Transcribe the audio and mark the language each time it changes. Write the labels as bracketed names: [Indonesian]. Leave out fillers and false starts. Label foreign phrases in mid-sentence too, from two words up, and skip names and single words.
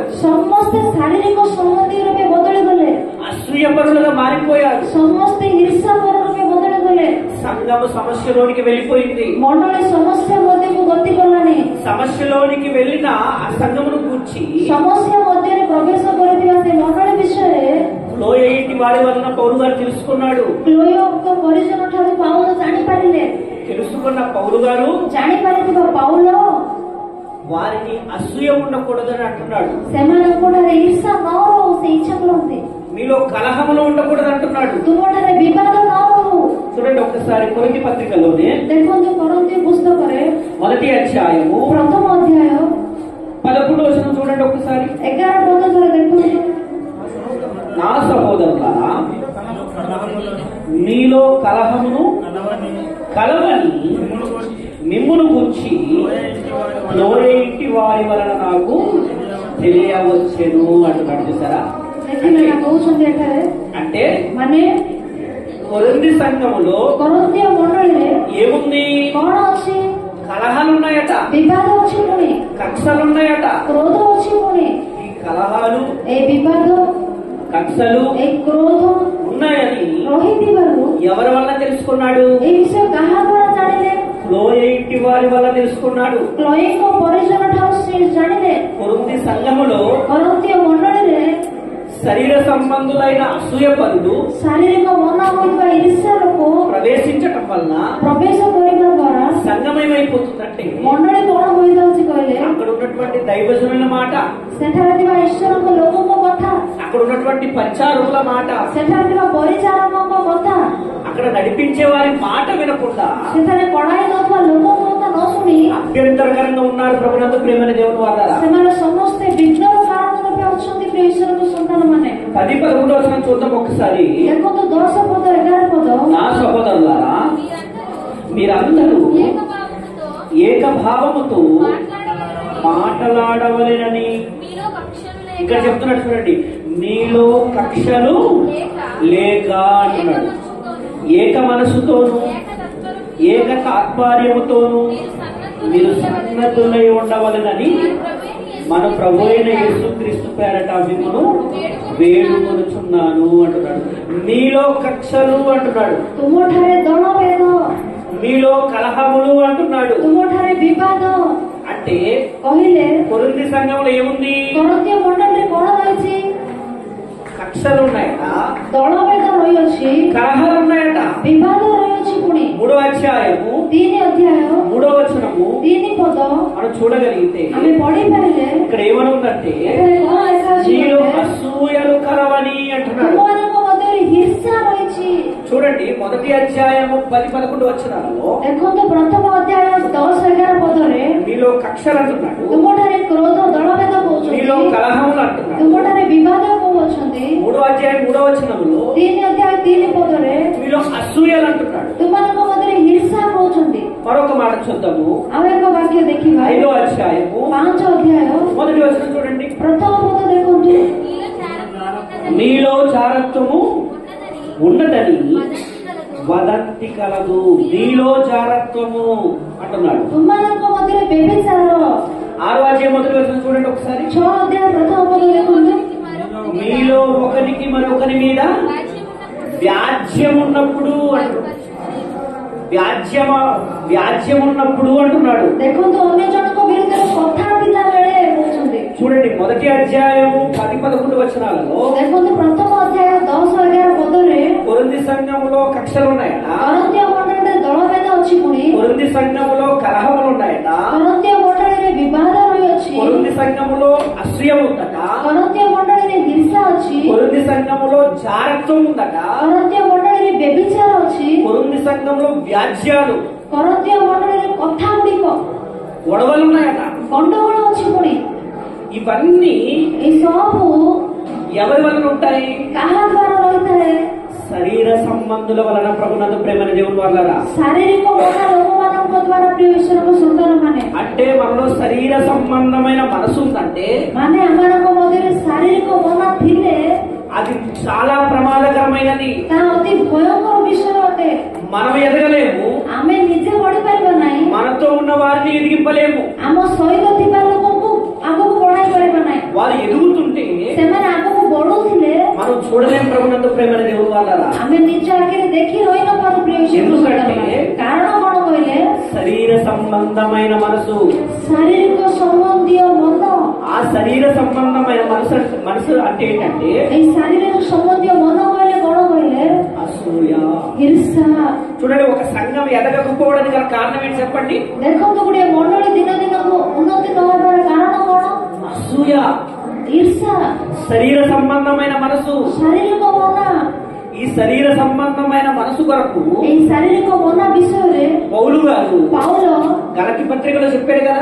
[Odia] ସମସ୍ତେ ଶାରୀରିକ ସମ୍ବନ୍ଧୀ ରୂପେ ବଦଳି ଗଲେ, [Telugu] అసూయపరులుగా మారిపోయారు. [Odia] ସମସ୍ତେ ଈର୍ଷାପର ରୂପେ ବଦଳି ଗଲେ। [Telugu] సంఘము సమస్యలోనికి వెళ్ళిపోయింది. [Odia] ମଣ୍ଡଳୀ ସମସ୍ୟା ମଧ୍ୟକୁ ଗତି କଲାଣି। [Telugu] సమస్యలోనికి వెళ్ళిన ఆ సంఘమును కూర్చి [Odia] ସମସ୍ୟା ମଧ୍ୟରେ ପ୍ରବେଶ କରିଥିବା ସେ ମଣ୍ଡଳୀ ବିଷୟରେ [Telugu] లోయ ఇంటి వారి వలన పౌలు గారు తెలుసుకున్నాడు. [Odia] କ୍ଲୋୟଙ୍କ ପରିଜନ ଠାରୁ ପାଉଲ ଜାଣିପାରିଲେ। [Telugu] తెలుసుకున్న పౌలు గారు [Odia] ଜାଣିପାରିଥିବା ପାଉଲ [Telugu] వారికి అసూయ ఉండకూడదని అంటున్నాడు. [Odia] ସେମାନଙ୍କ ଠାରେ ଈର୍ଷା ନ ରହୁ ସେ ଇଚ୍ଛା କରନ୍ତି। [Telugu] మీలో కలహములు ఉండకూడదు అంటున్నాడు. [Odia] ତୁମଠାରେ ବିବାଦ ନ ରହୁ। [Telugu] చూడండి ఒకసారి కొరింథీ పత్రికలోనే [Odia] ଦେଖନ୍ତୁ କରନ୍ତୀୟ పుస్తକରେ [Telugu] మొదటి అధ్యాయము [Odia] ପ୍ରଥମ ଅଧ୍ୟାୟ [Telugu] 11వ వచనం చూడండి ఒకసారి. [Odia] 11 ପଦ ଧରେ ଦେଖନ୍ତୁ। [Telugu] నా సహోదరులారా మీలో కలహమును కలవని మిమ్మును గురించి లోయ ఇంటి వారి వలన నాకు తెలియవచ్చెను అంటున్నాడు. చూసారా? [Odia] କହୁଛନ୍ତି ଏଠାରେ [Telugu] అంటే [Odia] ମାନେ [Telugu] కొరింథీ సంఘములో [Odia] କରନ୍ତୀୟ ମଣ୍ଡଳୀରେ [Telugu] ఏముంది? [Odia] କଣ ଅଛି? [Telugu] కలహాలున్నాయట, [Odia] ବିବାଦ ଅଛି, ପୁଣି [Telugu] కక్షలున్నాయట. [Odia] କ୍ରୋଧ ଅଛି। ପୁଣି [Telugu] ఈ కలహాలు, [Odia] ଏ ବିବାଦ, [Telugu] కక్షలు [Odia] ଏ କ୍ରୋଧ [Telugu] ఉన్నాయని [Odia] ରହିଥିବାରୁ [Telugu] ఎవరి వల్ల తెలుసుకున్నాడు? [Odia] ଏ ବିଷୟ କାହା ଦ୍ୱାରା ଜାଣିଲେ? [Telugu] లోయ ఇంటి వారి వల్ల తెలుసుకున్నాడు. [Odia] କ୍ଲୋୟଙ୍କ ପରିଜନ ଠାରୁ ସେ ଜାଣିଲେ। [Telugu] కొరింథీ సంఘములో [Odia] କରନ୍ତୀୟ ମଣ୍ଡଳୀରେ [Telugu] శరీర సంబంధులైన అసూయపరులు [Odia] ଶାରୀରିକ ମନ ହୋଇଥିବା ଈର୍ଷା ଲୋକ [Telugu] ప్రవేశించటం వలన [Odia] ପ୍ରବେଶ କରିବା ଦ୍ୱାରା [Telugu] సంఘమయమైపోతుందంటే [Odia] ମଣ୍ଡଳୀ କଣ ହୋଇଯାଉଛି କହିଲେ [Telugu] అక్కడ ఉన్నటువంటి దైవజనుల మాట, [Odia] ସେଠାରେ ଥିବା ଈଶ୍ୱରଙ୍କ ଲୋକଙ୍କ କଥା, [Telugu] అక్కడ ఉన్నటువంటి పరిచారకుల మాట, [Odia] ସେଠାରେ ଥିବା ପରିଚାରକଙ୍କ କଥା, [Telugu] అక్కడ నడిపించే వారి మాట వినకుండా [Odia] ସେଠାରେ କଡ଼ାଇ ନଥିବା ଲୋକଙ୍କ କଥା ନ ଶୁଣି [Telugu] అభ్యంతరకరంగా ఉన్నారు. ప్రభునందు ప్రేమని దేవుని వాళ్ళ [Odia] ସେମାନେ ସମସ୍ତେ ବିଘ୍ନର କାରଣ ରୂପେ ଅଛନ୍ତି। ପ୍ରିୟ ଈଶ୍ୱରଙ୍କ ସନ୍ତାନମାନେ [Telugu] 10-11వ వచనం చూద్దాం ఒకసారి. [Odia] ଦେଖନ୍ତୁ 10 ପଦ 11 ପଦ। [Telugu] నా సహోదరులారా మీరందరూ ఏకభావముతో మాట్లాడవలెనని ఇక్కడ చెప్తున్నాడు. చూడండి, మీలో కక్షలు లేక అంటున్నాడు. ఏక మనసుతోను ఏక తాత్పర్యముతోను మీరు సన్నద్ధులై ఉండవలెనని మన ప్రభు అయిన యేసుక్రీస్తు పేరట మిమ్మను వేడుకొనుచున్నాను అంటున్నాడు. మీలో కక్షలు అంటున్నాడు, [Odia] ତୁମଠାରେ ଦଳଭେଦ, [Telugu] మీలో కలహములు అంటున్నాడు. [Odia] ତୁମଠାରେ ବିବାଦ [Telugu] అంటే [Odia] କହିଲେ [Telugu] కొరింథీ సంఘంలో ఏముంది? [Odia] କରନ୍ତୀୟ ମଣ୍ଡଳୀରେ କଣ ରହିଛି? [Telugu] కక్షలు ఉన్నాయట, [Odia] ଦଳଭେଦ ରହିଅଛି, [Telugu] కలహాలు ఉన్నాయట. [Odia] ବିବାଦ ରହିଅଛି। ପୁଣି [Telugu] 3వ అధ్యాయము [Odia] 3 ଅଧ୍ୟାୟ [Telugu] 3వ వచనము [Odia] 3 ପଦ [Telugu] మనం చూడగలిగితే [Odia] ଆମେ ପଢିପାରିଲେ [Telugu] ఇక్కడ ఏమని ఉందంటే, [Odia] ଏଠାରେ କଣ ଲେଖା ଅଛି? [Telugu] మీలో అసూయలు కలవని అంటున్నాడు. [Odia] ତୁମମାନଙ୍କ ମଧ୍ୟରେ ହିଂସା ରହିଛି। [Telugu] చూడండి, 1వ అధ్యాయము 10-11 వచనాలలో [Odia] ଦେଖନ୍ତୁ ପ୍ରଥମ ଅଧ୍ୟାୟ 10-11 ପଦରେ [Telugu] మీలో కక్షలు అంటున్నాడు, [Odia] ତୁମଠାରେ କ୍ରୋଧ ଦଳଭେଦ କହୁଛନ୍ତି, [Telugu] మీలో కలహములు అంటున్నాడు. [Odia] ତୁମଠାରେ ବିବାଦ କହୁଅଛନ୍ତି। [Telugu] 3వ అధ్యాయం 3వ వచనములో [Odia] 3 ଅଧ୍ୟାୟ 3 ପଦରେ [Telugu] మీలో అసూయలు అంటున్నాడు. [Odia] ତୁମମାନଙ୍କ ମଧ୍ୟରେ ହିଂସା କହୁଛନ୍ତି। [Telugu] మరొక మాట చూద్దాము. [Odia] ଆଉ ଏକ ବାକ୍ୟ ଦେଖିବା [Telugu] 5వ అధ్యాయము [Odia] 5 ଅଧ୍ୟାୟ [Telugu] 1వ వచనం చూడండి. [Odia] ପ୍ରଥମ ପଦ ଦେଖନ୍ତୁ, [Telugu] మీలో జారత్వము ఉన్నదని వదంతి కలదు. మీలో జారత్వము అంటున్నాడు. [Odia] ତୁମମାନଙ୍କ ମଧ୍ୟରେ ବ୍ୟభిଚାର। [Telugu] 6వ అధ్యాయం 1వ వచనం చూడండి ఒకసారి. [Odia] 6 ଅଧ୍ୟାୟ ପ୍ରଥମ ପଦ ଦେଖନ୍ତୁ, [Telugu] మీలో ఒకరికి మరొకరి మీద వ్యాజ్యం ఉన్నప్పుడు వ్యాజ్యం ఉన్నప్పుడు అంటున్నాడు. [Odia] ଦେଖନ୍ତୁ ଅନ୍ୟ ଜଣଙ୍କ ବିରୁଦ୍ଧରେ କଥା ପିଲା ବେଳେ କହୁଛନ୍ତି। [Telugu] చూడండి, 1వ అధ్యాయము 10-11 వచనాలలో [Odia] ଦେଖନ୍ତୁ ପ୍ରଥମ ଅଧ୍ୟାୟ 10-11 ପଦରେ [Telugu] కొరింథీ సంఘంలో కక్షలు ఉన్నాయట, [Odia] କରନ୍ତୀୟ ମଣ୍ଡଳୀରେ ଦଳଭେଦ ଅଛି। ପୁଣି [Telugu] కొరింథీ సంఘంలో కలహములు ఉన్నాయట, [Odia] କରନ୍ତୀୟ ମଣ୍ଡଳୀରେ ବିବାଦ ରହିଅଛି, [Telugu] కొరింథీ సంఘములో అసూయ ఉందట, [Odia] କରନ୍ତୀୟ ମଣ୍ଡଳୀରେ ହିଂସା ଅଛି, [Telugu] కొరింథీ సంఘములో జారత్వం ఉందట, [Odia] କରନ୍ତୀୟ ମଣ୍ଡଳୀରେ ବ୍ୟభిଚାର ଅଛି, [Telugu] కొరింథీ సంఘంలో వ్యాజ్యాలు, [Odia] କରନ୍ତୀୟ ମଣ୍ଡଳୀରେ କଥା ଗୁଡ଼ିକ [Telugu] గొడవలు ఉన్నాయట. [Odia] ଗଣ୍ଡଗୋଳ ଅଛି। ପୁଣି [Telugu] ఇవన్నీ [Odia] ଏ ସବୁ [Telugu] ఎవరి వలన ఉంటాయి? [Odia] କାହା ଦ୍ୱାରା ରହିଥାଏ? [Telugu] శరీర సంబంధుల వలన. ప్రభునందు ప్రేమైన దేవుని వలన. [Odia] ଶାରୀରିକ ମନା ଲୋକମାନଙ୍କ ଦ୍ୱାରା ପ୍ରିୟ ଈଶ୍ୱରଙ୍କ ସନ୍ତାନ ମାନେ, [Telugu] అంటే మనలో శరీర సంబంధమైన మనసు ఉందంటే [Odia] ମାନେ ଆମମାନଙ୍କ ମଧ୍ୟରେ ଶାରୀରିକ ମନା ଥିଲେ [Telugu] అది చాలా ప్రమాదకరమైనది. [Odia] ତାହା ଅତି ଭୟଙ୍କର ବିଷୟ ଅଟେ। [Telugu] మనం ఎదగలేము, [Odia] ଆମେ ନିଜେ ବଢିପାରିବା ନାହିଁ, [Telugu] మనతో ఉన్న వారిని ఎదిగింపలేము. [Odia] ଆମ ସହିତ ଥିବା ଲୋକଙ୍କୁ ଆଗକୁ ବଢାଇ ପାରିବା ନାହିଁ। [Telugu] వారు ఎదుగుతుంటే [Odia] ସେମାନେ ଆଗକୁ ବଢୁଥିଲେ [Telugu] మనం చూడలేము. ప్రభునందు ప్రేమైన దేవుని వలన. [Odia] ଆମେ ନିଜ ଆଗରେ ଦେଖି ରହି ନ ପାରୁ ପ୍ରିୟ ଈଶ୍ୱରଙ୍କ ସନ୍ତାନ ମାନେ। କାରଣ କଣ କହିଲେ? [Telugu] శరీర సంబంధమైన మనసు. [Odia] ଶାରୀରିକ ସମ୍ବନ୍ଧୀୟ ମନ। [Telugu] ఆ శరీర సంబంధమైన మనసు అంటే ఏంటంటే [Odia] ଏଇ ଶାରୀରିକ ସମ୍ବନ୍ଧୀୟ ମନ କହିଲେ କଣ କହିଲେ? [Telugu] అసూయ. [Odia] ଈର୍ଷା। [Telugu] చూడండి, ఒక సంఘం ఎదగకపోవడానికి గల కారణం ఏంటి చెప్పండి? [Odia] ଦେଖନ୍ତୁ ଗୋଟିଏ ମଣ୍ଡଳୀ ଦିନ ଦିନକୁ ଉନ୍ନତି ନ ହେବାର କାରଣ କଣ? [Telugu] అసూయ. [Odia] ଈର୍ଷା, [Telugu] శరీర సంబంధమైన మనసు. [Odia] ଶାରୀରିକ ମନା। [Telugu] ఈ శరీర సంబంధమైన మనసు కొరకు [Odia] ଏଇ ଶାରୀରିକ ମନା ବିଷୟରେ [Telugu] పౌలు గారు [Odia] ପାଉଲ [Telugu] గలతీ పత్రికలో చెప్పాడు కదా.